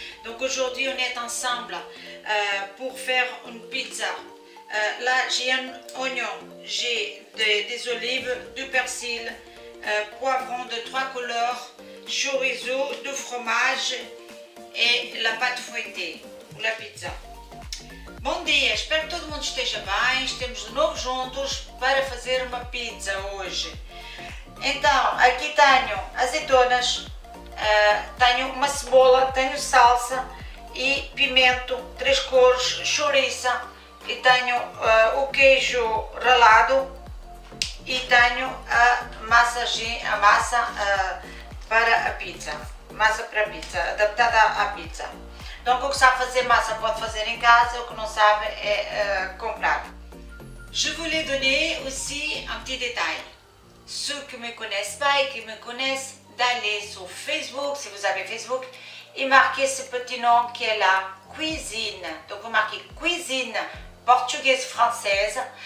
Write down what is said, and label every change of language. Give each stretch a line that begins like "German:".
French: Donc aujourd'hui, on est ensemble pour faire une pizza. Là, j'ai un oignon, j'ai des olives, du persil, poivron de 3 couleurs, chorizo, du fromage e la pâte fouettée pour la pizza.
Portuguese: Bom dia, espero que todo mundo esteja bem, estamos de novo juntos para fazer uma pizza hoje. Então, aqui tenho azeitonas, tenho uma cebola, tenho salsa e pimento, 3 cores, chouriça e tenho o queijo ralado e tenho a massa para a pizza, massa para a pizza, adaptada à pizza. Donc, o que sabe fazer massa pode fazer em casa, o que não sabe é comprar.
French: Je voulais donner aussi un petit détail. Ceux qui ne me connaissent pas et qui me connaissent, d'aller sur Facebook, si vous avez Facebook, et marquer ce petit nom qui est là, cuisine. Donc, vous marquez cuisine portugaise française.